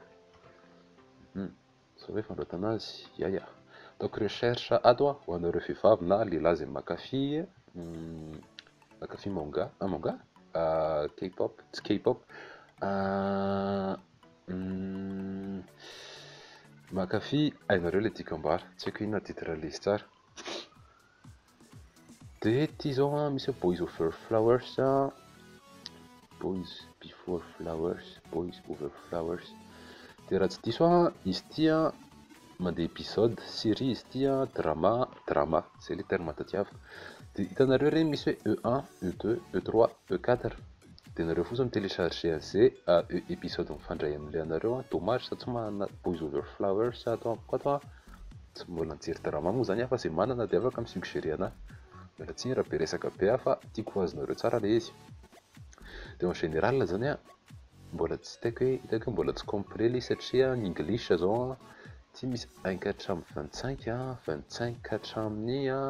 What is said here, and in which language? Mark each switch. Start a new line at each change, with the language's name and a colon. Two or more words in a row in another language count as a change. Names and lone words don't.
Malagasy: zao hoe fandroatana azy ataoko recherche ato ho anareo vehivavy na lehilahy zay makafy manga K-pop tsy K-pop makafy hainareo le dikam-bary tsy haiko inona titre le izy tsara de ty zao misy Boys Over Flowers Boys Before Flowers Boys Over Flowers de raha tsy diso izy ty mandeha épisode série izy ty drama
French: c'est le terme
Malagasy: tadiavina de hitanareo regny misy hoe E1 E2 E3 E4 de nareo fotsiny télécharger an'izay épisode mifandray am'le anareo dommage fa tsy manana Boys Over Flowers ato amiko ato tsy mbola nijery drama moa zany fa zay manana de afaka misuggérer anahy miala tsiny raha be resaka be fa tiako ho azonareo tsara le izy de
French: en général
Malagasy: zany mbola tsy hitako hoe mbola tsy complet le satria ny English zao ty misy 1 hatramin'ny 25 25 hatramin'ny